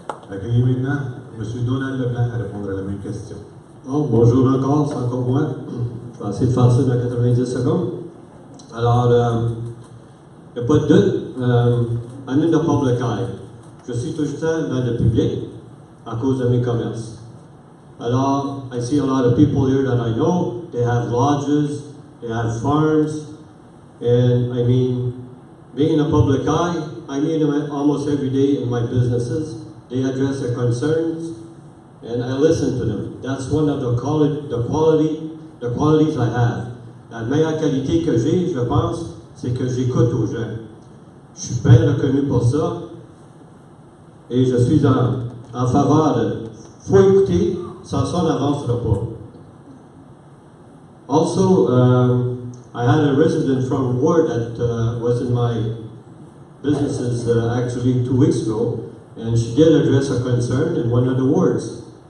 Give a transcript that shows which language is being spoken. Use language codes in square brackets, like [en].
[fr] Accueillez maintenant M. Donald Leblanc à répondre à la même question. Oh, bonjour encore, c'est encore moi. Je vais essayer de faire ça dans 90 secondes. Alors, il n'y a pas de doute, [en] I'm in the public eye. [fr] Je suis tout le temps dans le public à cause de mes commerces. [en] Alors, I see a lot of people here that I know, they have lodges, they have farms, and I mean, being in the public eye, I meet them almost every day in my businesses. They address their concerns, and I listen to them. That's one of the qualities I have. [fr] La meilleure qualité que j'ai, je pense, c'est que j'écoute aux gens. Je suis bien reconnu pour ça, et je suis en faveur de faut écouter, sans ça on n'avancera pas. [en] Also, I had a resident from Ward that was in my businesses actually 2 weeks ago, and she did address a concern in one of the wards.